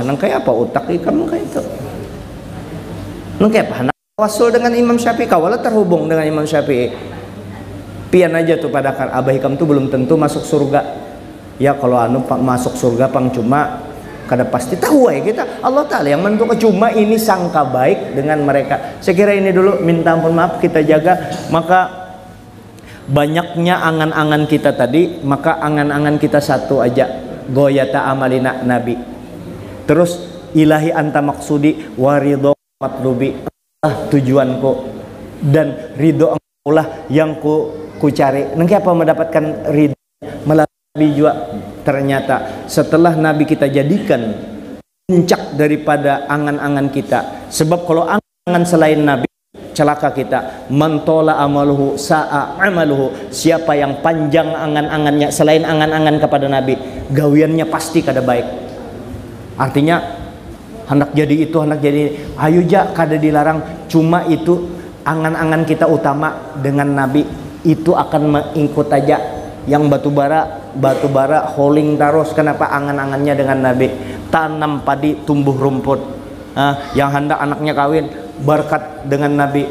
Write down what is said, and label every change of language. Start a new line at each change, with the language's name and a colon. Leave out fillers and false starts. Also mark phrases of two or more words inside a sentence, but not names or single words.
Banjar: Nang kayak apa otak ikam kayak itu? Nang kayak apa? Hendak tawassul dengan Imam Syafi'i, kawala terhubung dengan Imam Syafi'i. Pian aja tuh padahkan abah ikam tuh belum tentu masuk surga. Ya kalau masuk surga pang cuma kada pasti tahu ya kita.
Indonesian: Allah Ta'ala yang menentukan, cuma ini sangka baik dengan mereka. Saya kira ini dulu, minta ampun maaf kita jaga. Maka banyaknya angan-angan kita tadi, maka angan-angan kita satu aja,
Arabic: غاية آمالنا النبي. Terus إلهي أنت مقصودي ورضاك مطلوبي,
Indonesian: tujuanku dan ridho Allah yang ku cari. Nanti apa mendapatkan ridho melalui juga. Ternyata setelah Nabi kita jadikan puncak daripada angan-angan kita. Sebab kalau angan selain Nabi, celaka kita.
Arabic: من طال أمله ساء عمله.
Indonesian: Siapa yang panjang angan-angannya selain angan-angan kepada Nabi,
Banjar: gawiannya pasti kada baik. Artinya hendak jadi itu, hendak jadi ayo ja, kada dilarang.
Indonesian: Cuma itu angan-angan kita utama dengan Nabi, itu akan mengikut aja.
Banjar: Yang batubara holing terus. Kenapa?
Indonesian: Angan-angannya dengan Nabi. Tanam padi tumbuh rumput. Yang hendak anaknya kawin, berkat dengan Nabi.